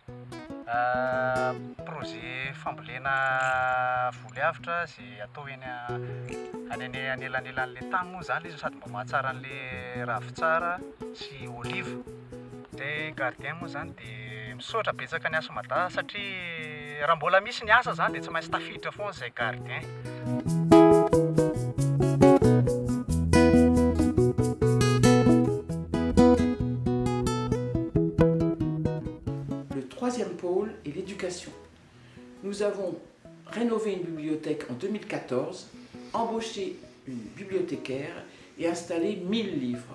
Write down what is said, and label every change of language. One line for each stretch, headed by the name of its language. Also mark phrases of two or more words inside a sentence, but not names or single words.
Malagasy: Projet fambolena volyavitra izay atao eny anelanelan'ilay tany moa zany izy sady mba mahatsara an'ilay ravitsara sy oliva. Dia gardien moa zany dia misaotra betsaka ny Asmada satria raha mbola misy ny asa zany dia tsy maintsy tafiditra foana izay gardien.
French: Le troisième pôle est l'éducation. Nous avons rénové une bibliothèque en 2014, embauché une bibliothécaire et installé 1000 livres.